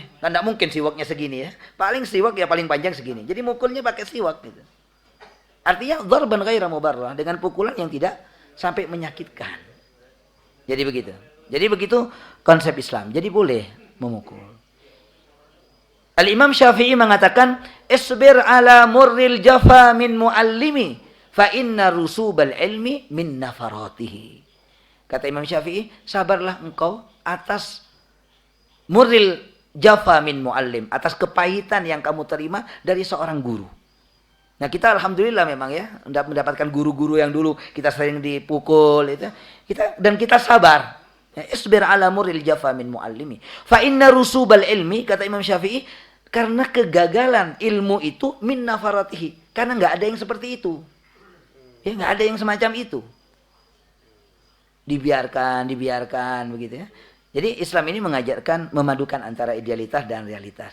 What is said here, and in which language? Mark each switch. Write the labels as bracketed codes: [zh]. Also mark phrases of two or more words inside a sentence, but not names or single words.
[id] Kan tidak mungkin siwaknya segini ya. Paling siwak ya paling panjang segini. Jadi mukulnya pakai siwak gitu. Artinya [ar] ضربا غير مبرح, [id] dengan pukulan yang tidak sampai menyakitkan. Jadi begitu. Jadi begitu konsep Islam. Jadi boleh memukul. Al-Imam Syafi'i mengatakan, [ar] "اصبر على مر الجفا من معلم فإن رسوب العلم من نفراته." [id] Kata Imam Syafi'i, sabarlah engkau atas [ar] مر الجفا من معلم, [id] atas kepahitan yang kamu terima dari seorang guru. Nah kita alhamdulillah memang ya mendapatkan guru-guru yang dulu kita sering dipukul itu, kita sabar. [ar] اصبر على مر الجفا من معلم فإن رسوب العلم, [id] kata Imam Syafi'i, karena kegagalan ilmu itu [ar] من نفراته, [id] karena nggak ada yang seperti itu, ya nggak ada yang semacam itu, dibiarkan begitu ya. Jadi Islam ini mengajarkan memadukan antara idealitas dan realitas.